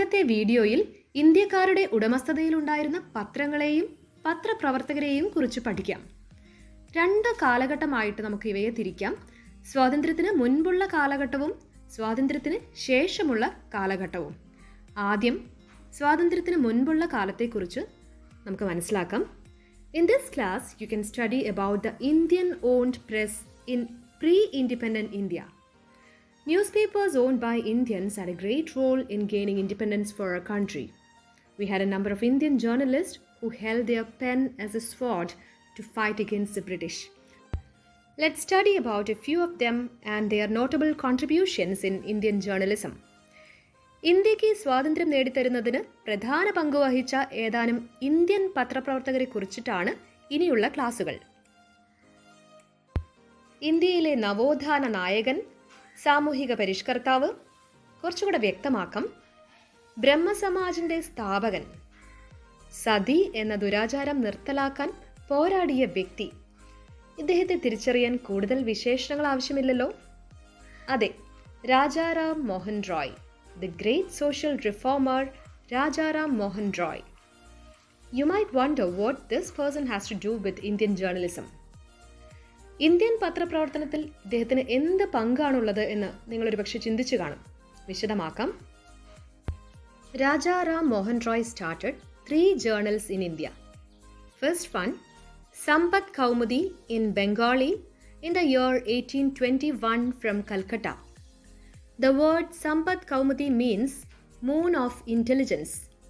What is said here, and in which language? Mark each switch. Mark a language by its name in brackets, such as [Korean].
[Malayalam] വീഡിയോയിൽ ഇന്ത്യക്കാരുടെ ഉടമസ്ഥതയിലുണ്ടായിരുന്ന പത്രങ്ങളെയും പത്രപ്രവർത്തകരെയും കുറിച്ച് പഠിക്കാം. രണ്ട് കാലഘട്ടമായിട്ട് നമുക്ക് ഇവയെ തിരിക്കാം. സ്വാതന്ത്ര്യത്തിന് മുൻപുള്ള കാലഘട്ടവും സ്വാതന്ത്ര്യത്തിന് ശേഷമുള്ള കാലഘട്ടവും. ആദ്യം സ്വാതന്ത്ര്യത്തിന് മുൻപുള്ള കാലത്തെക്കുറിച്ച് നമുക്ക് മനസ്സിലാക്കാം. [English] In this class, you can study about the Indian-owned press in pre-independent India. Newspapers owned by Indians had a great role in gaining independence for our country. We had a number of Indian journalists who held their pen as a sword to fight against the British. Let's study about a few of them and their notable contributions in Indian journalism. [Malayalam] ഇന്ത്യക്ക് സ്വാതന്ത്ര്യം നേടിത്തരുന്നതിന് പ്രധാന പങ്ക് വഹിച്ച ഏതാനും Indian പത്രപ്രവർത്തകരെ കുറിച്ചിട്ടാണ് ഇനിയുള്ള ക്ലാസുകൾ. ഇന്ത്യയിലെ നവോത്ഥാന നായകൻ, സാമൂഹിക പരിഷ്കർത്താവ്, കുറച്ചുകൂടെ വ്യക്തമാക്കാം, ബ്രഹ്മസമാജിന്റെ സ്ഥാപകൻ, സതി എന്ന ദുരാചാരം നിർത്തലാക്കാൻ പോരാടിയ വ്യക്തി. ഇദ്ദേഹത്തെ തിരിച്ചറിയാൻ കൂടുതൽ വിശേഷണങ്ങൾ ആവശ്യമില്ലല്ലോ. അതെ, Rajaram Mohan Roy, [English] the great social reformer Rajaram Mohan Roy. You might wonder what this person has to do with Indian journalism. [Malayalam] Indian പത്രപ്രവർത്തനത്തിൽ ഇദ്ദേഹത്തിന് എന്ത് പങ്കാണുള്ളത് എന്ന് നിങ്ങളൊരു പക്ഷെ ചിന്തിച്ചു കാണും. വിശദമാക്കാം. [English] Rajaram Mohan Roy started 3 journals in India. First one, Sambat Kaumudi in Bengali in the year 1821 from Calcutta. The word Sambat Kaumudi means moon of intelligence.